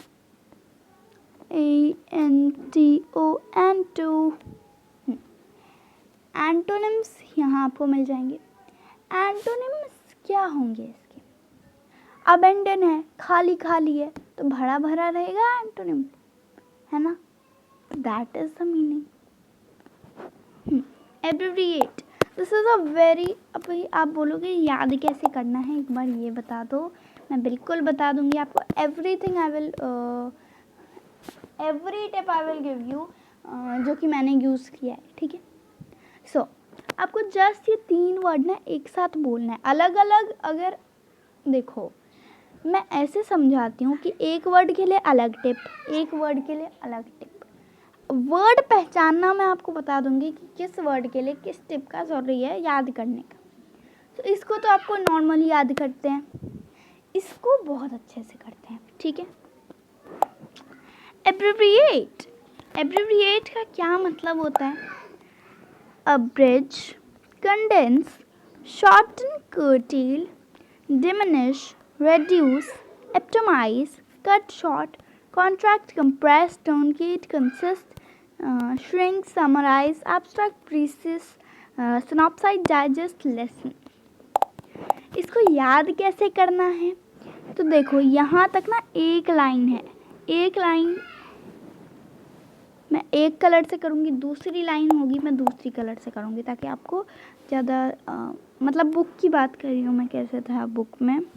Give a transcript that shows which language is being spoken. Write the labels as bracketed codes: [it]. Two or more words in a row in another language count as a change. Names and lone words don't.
[hi] ANTON, एंटोनिम्स यहाँ आपको मिल जाएंगे। एंटोनिम्स क्या होंगे इसके? अबेंडन है, खाली खाली है, तो भरा भरा रहेगा एंटोनिम, है ना? [en] That is the meaning. Abbreviate, this is a very, [hi] अब आप बोलोगे याद कैसे करना है, एक बार ये बता दो। मैं बिल्कुल बता दूंगी आपको। [en] Everything I will, every tip I will give you, [hi] जो कि मैंने यूज़ किया है। ठीक है, सो आपको जस्ट ये 3 वर्ड ना एक साथ बोलना है, अलग अलग। अगर देखो मैं ऐसे समझाती हूँ कि एक वर्ड के लिए अलग टिप, एक वर्ड के लिए अलग टिप। वर्ड पहचानना मैं आपको बता दूंगी कि किस वर्ड के लिए किस टिप का ज़रूरी है याद करने का। तो इसको तो आपको नॉर्मली याद करते हैं, इसको बहुत अच्छे से करते हैं। ठीक है, एब्रिविएट। एब्रिविएट का क्या मतलब होता है? [en] Abridge, condense, shorten, curtail, diminish, reduce, epitomize, cut short, contract, compress, truncate, consist, shrink, summarize, abstract, precise, synopsize, digest, lessen। [hi] इसको याद कैसे करना है? तो देखो यहाँ तक ना एक लाइन है, एक लाइन मैं एक कलर से करूँगी, दूसरी लाइन होगी मैं दूसरी कलर से करूँगी, ताकि आपको ज़्यादा मतलब बुक की बात कर रही हूँ मैं, कैसे था बुक में।